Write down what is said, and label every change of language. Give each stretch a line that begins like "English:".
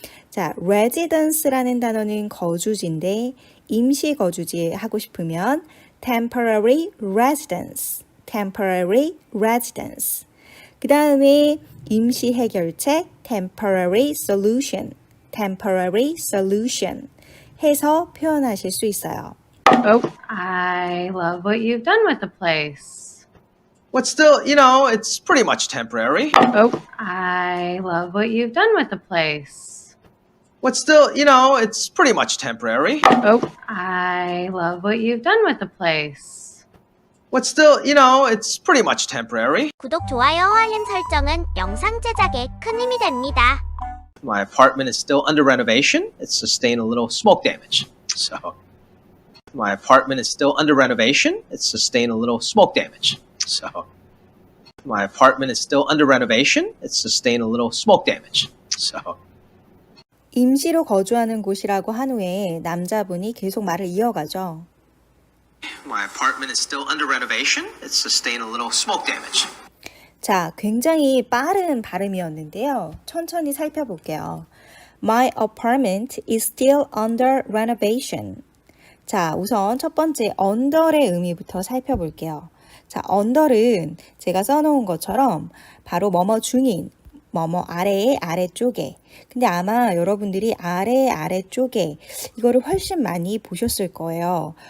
Korean: 자, residence라는 단어는 거주지인데 임시 거주지 하고 싶으면
English: temporary residence, temporary residence.
Korean: 그 다음에 임시 해결책
English: temporary solution, temporary solution
Korean: 해서 표현하실 수 있어요.
English: Oh, I love what you've done with the place. But still, it's pretty much temporary. Oh, I love what you've done with the place. But still, it's pretty much temporary. Oh, I love what you've done with the place. But still, it's pretty much temporary.
Korean: 구독, 좋아요, 알림 설정은 영상 제작에 큰 힘이 됩니다.
English: My apartment is still under renovation. It's sustained a little smoke damage. So, my apartment is still under renovation. It's sustained a little smoke damage. So, my apartment is still under renovation. It's sustained a little smoke damage. So,
Korean: 임시로 거주하는 곳이라고 한 후에 남자분이 계속 말을 이어가죠.
English: my apartment is still under renovation. It's sustained a little smoke damage.
Korean: 자, 굉장히 빠른 발음이었는데요. 천천히 살펴볼게요.
English: My apartment is still under renovation.
Korean: 자, 우선 첫 번째 under의 의미부터 살펴볼게요. 자, under는 제가 써놓은 것처럼 바로 뭐뭐 중인, 뭐뭐 아래의 아래쪽에. 근데 아마 여러분들이 아래쪽에 이거를 훨씬 많이 보셨을 거예요.